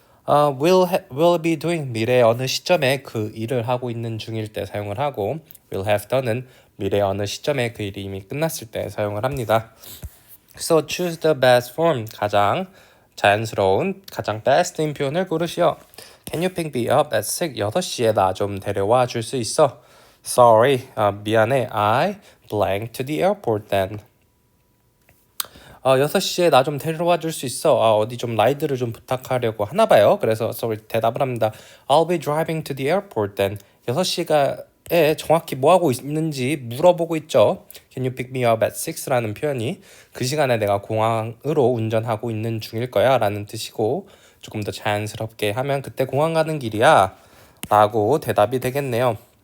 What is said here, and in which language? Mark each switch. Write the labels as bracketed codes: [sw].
[en] will be doing [ko] 미래의 어느 시점에 그 일을 하고 있는 중일 때 사용을 하고 [en] will have done [ko] 은 미래의 어느 시점에 그 일이 이미 끝났을 때 사용을 합니다. [en] So choose the best form. [ko] 가장 자연스러운, 가장 best인 표현을 고르시오. [en] Can you pick me up at [ko] 6시에 나 좀 데려와 줄 수 있어? [en] Sorry, [ko] 미안해. [en] I blank to the airport then. [ko] 6시에 나 좀 데려와 줄 수 있어. 어디 좀 라이드를 좀 부탁하려고 하나 봐요. 그래서 sorry 대답을 합니다. [en] I'll be driving to the airport then. [ko] 6시가에 정확히 뭐 하고 있는지 물어보고 있죠. [en] Can you pick me up at 6 [ko] 라는 표현이 그 시간에 내가 공항으로 운전하고 있는 중일 거야 라는 뜻이고 조금 더 자연스럽게 하면 그때 공항 가는 길이야 라고 대답이 되겠네요.